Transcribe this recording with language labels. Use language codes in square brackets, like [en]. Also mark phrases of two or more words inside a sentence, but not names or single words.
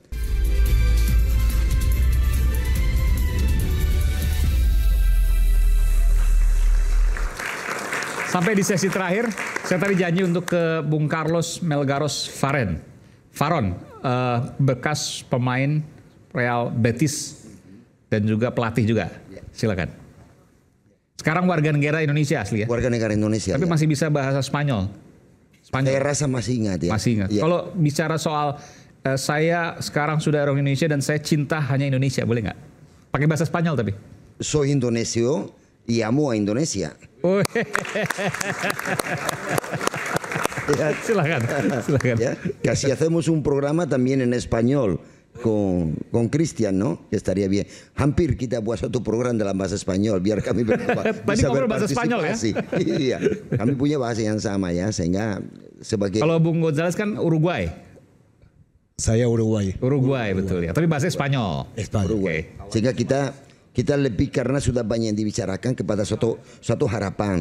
[id] Sampai di sesi terakhir, saya tadi janji untuk ke Bung Carlos Melgaros Faron, bekas pemain Real Betis dan juga pelatih juga. Silakan. Sekarang warga negara Indonesia asli ya? Warga negara Indonesia. Tapi masih bisa bahasa Spanyol. Saya rasa masih ingat ya. Masih ingat. Ya. Kalau bicara soal saya sekarang sudah orang Indonesia dan saya cinta hanya Indonesia, boleh nggak? Pakai bahasa Spanyol tapi. [es] Soy indonesio y amo a Indonesia. Oh. [id] Ya. Silakan. Ya. [es] Casi hacemos un programa también en español con Cristian, ¿no? Que estaría bien. [id] Hampir kita buat satu program dalam bahasa Spanyol biar kami bisa bahasa Spanyol ya? Iya. Kami punya bahasa yang sama ya, sehingga sebagai. Kalau Bung Gonzales kan Uruguay. Saya Uruguay. Uruguay betul ya. Tapi bahasa Spanyol. Uruguay. Sehingga kita lebih karena sudah banyak yang dibicarakan kepada suatu harapan.